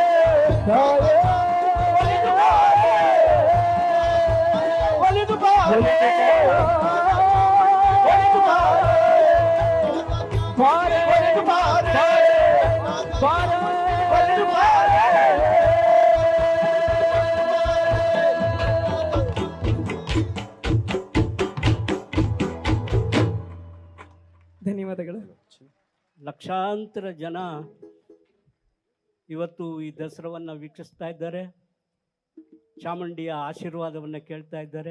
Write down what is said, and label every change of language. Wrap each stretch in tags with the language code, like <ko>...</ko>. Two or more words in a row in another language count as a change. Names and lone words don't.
<kn>ಒಲಿದು ಬಾರೆ ಒಲಿದು ಬಾರೆ ಒಲಿದು ಬಾರೆ ಬಾರೆ ಒಲಿದು ಬಾರೆ ಧನ್ಯವಾದಗಳು ಲಕ್ಷಾಂತರ ಜನ ಇವತ್ತು ಈ ದಸರಾವನ್ನು ವೀಕ್ಷಿಸ್ತಾ ಇದ್ದಾರೆ, ಚಾಮುಂಡಿಯ ಆಶೀರ್ವಾದವನ್ನು ಕೇಳ್ತಾ ಇದ್ದಾರೆ.</kn>